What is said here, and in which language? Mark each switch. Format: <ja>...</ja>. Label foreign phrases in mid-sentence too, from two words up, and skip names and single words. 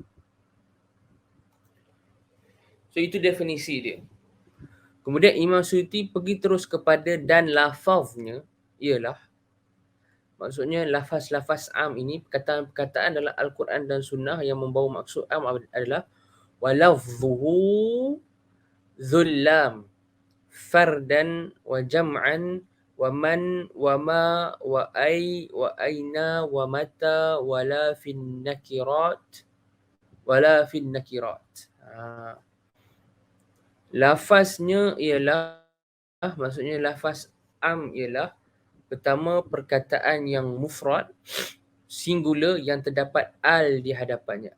<ms>So itu definisi dia. Kemudian Imam Suyuti pergi terus kepada dan lafaznya ialah, maksudnya lafaz-lafaz am ini, perkataan-perkataan dalam Al-Quran dan Sunnah yang membawa maksud am adalah</ms> <ar>ولفظه كل فردا وجمعا ومن وما وأي وأين ومتى ولا في النكرة.</ar> <ms>Lafaznya ialah, maksudnya lafaz am ialah pertama perkataan yang mufrad, singular yang terdapat al di hadapannya.</ms>